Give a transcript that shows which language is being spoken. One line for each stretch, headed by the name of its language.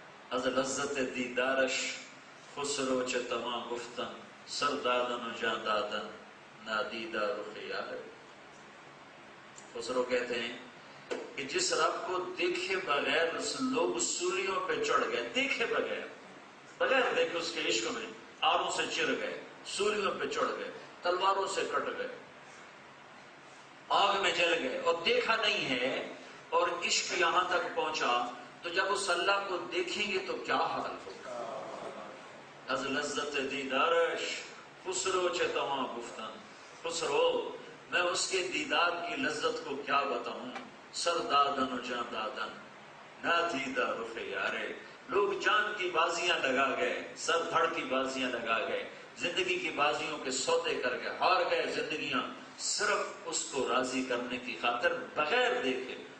Persian: از لذت دیدارش خسرو چه تمام گفتن سر دادن و جان دادن نادیدہ رخ یار.
Urdu: خسرو کہتے ہیں کہ جس رب کو دیکھے بغیر لوگ سولیوں پہ چڑھ گئے، دیکھے بغیر دیکھے اس کے عشق میں آروں سے چر گئے، سولیوں پہ چڑھ گئے، تلواروں سے کٹ گئے، آگ میں جل گئے اور دیکھا نہیں ہے اور عشق یہاں تک پہنچا، تو جب اس اللہ کو دیکھیں گے تو کیا حال ہوگا.
Persian: از لذت دیدارش خسرو چے تمام گفتن.
Urdu: خسرو میں اس کے دیدار کی لذت کو کیا بتاؤں،
Persian: سر دادن و جان دادن نادیدہ رخ یارے.
Urdu: لوگ جان کی بازیاں لگا گئے، سر دھڑ کی بازیاں لگا گئے، زندگی کی بازیوں کے سودے کر کے ہار گئے زندگیاں، صرف اس کو راضی کرنے کی خاطر بغیر دیکھے.